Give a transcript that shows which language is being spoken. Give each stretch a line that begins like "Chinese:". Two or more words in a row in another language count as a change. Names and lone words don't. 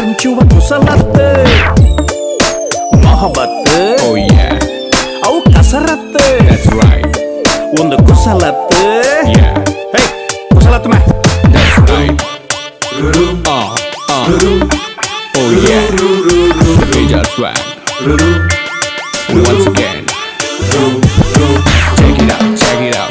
Tulu: ಮಿಂಚುವ ಕುಸಲತ್ತು ಮೊಹಬತ್ತು
English: Oh yeah,
Tulu: ಅವು ಕಸರತ್ತು
English: that's right.
Tulu: ಒಂದು ಕುಸಲತ್ತು
English: Yeah,
Tulu: ಹೇ ಕುಸಲತ್ತು ಮೇ
English: that's right. Oh yeah, the major swag. Once again, check it out, check it out.